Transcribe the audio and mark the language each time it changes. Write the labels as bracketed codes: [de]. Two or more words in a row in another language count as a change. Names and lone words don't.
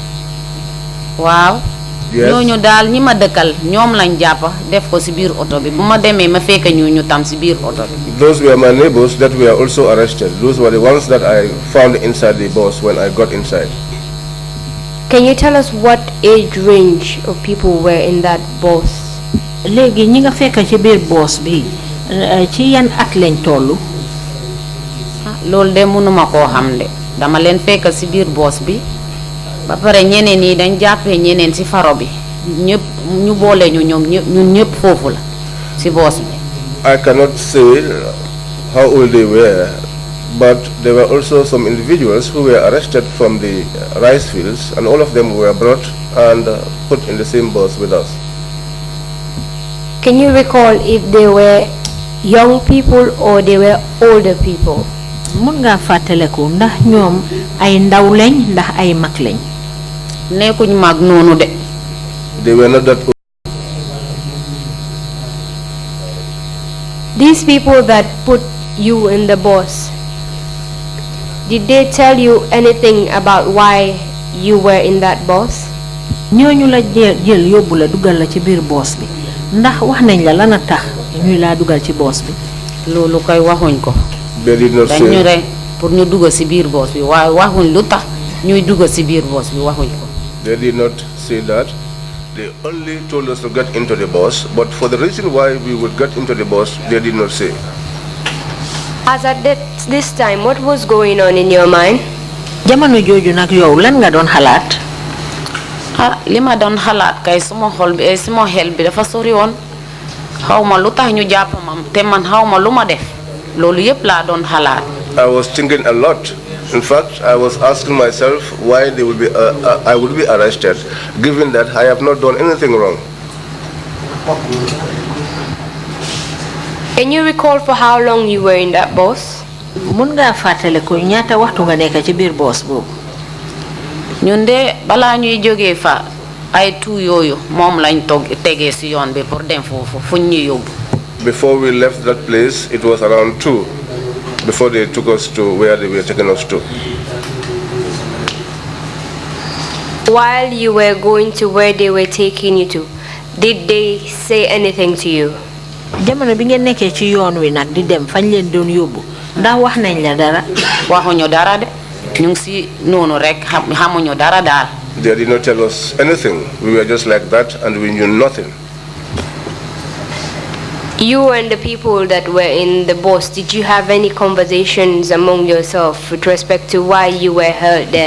[wo] waaw. [en] Yes. [wo] ñooñu daal ñi ma dëkkal ñoom lañ jàpp def ko ci biir oto bi bu ma demee ma fekk ñu tam ci biir oto bi. [en] Those were my neighbors that were also arrested. Those were the ones that I found inside the bus when I got inside. Can you tell us what age range of people were in that bus? [wo] léegi ñi nga fekk ci biir boss bi ci yan at lañ tollu. loolu de mënuma koo xam de dama leen fekk ci biir boos bi ba pare ñeneen yi dañ jàppee ñeneen ci faro bi ñëpp ñu boole ñu ñoom ñun ñëpp foofu la ci boos bi. [en] I cannot say how old they were, but there were also some individuals who were arrested from the rice fields, and all of them were brought and put in the same bus with us. Can you recall if they were young people or they were older people? [wo] mun nga fàttaleku ndax ñoom ay ndaw lañ ndax ay mag lañ. nekkuñ mag noonu de. [en] They were not that old. These people that put you in the bus, did they tell you anything about why you were in that bus? [wo] ñooñu la jël yóbbu la dugal la ci biir boss bi ndax wax nañ la lan a tax ñuy laa dugal ci boss bi. loolu koy waxuñ ko. [en] They did not say. [wo] dañu rek pour ñu dugg ci biir boos bi waaye waxuñ lu tax ñuy dugg ci biir boos bi waxuñ ko. [en] They did not say that. They only told us to get into the bus, but for the reason why we would get into the bus, they did not say. As at this time, what was going on in your mind? [wo] jamono jooju nag yow lan nga doon xalaat. li ma doon xalaat kay suma xel bi dafa sori woon xaw ma lu tax ñu jàpp ma te man xaw ma lu ma def loolu yëpp laa doon xalaat. [en] I was thinking a lot. In fact, I was asking myself why they would be, I would be arrested, given that I have not done anything wrong. Can you recall for how long you were in that bus? [wo] mun nga fàttaliku ñaata waxtu nga nekk ci biir boss boobu. ñun de balaa ñuy jógee fa ay tu yooyu moom lañ tegee ci yoon bi pour dem foofu fuñ ñu yóbbu. [en] Before we left that place, it was around 2, before they took us to where they were taking us to. While you were going to where they were taking you to, did they say anything to you? [wo] jamono bi ngeen nekkee ci yoon wi nag di dem fañ leen doon yóbbu ndax wax nañ la dara. waxuñu dara de ñu ngi ci noonu rek xamuñu dara daal. [en] They did not tell us anything. We were just like that and we knew nothing. You and the people that were in the bus, did you have any conversations among yourself with respect to why you were held there?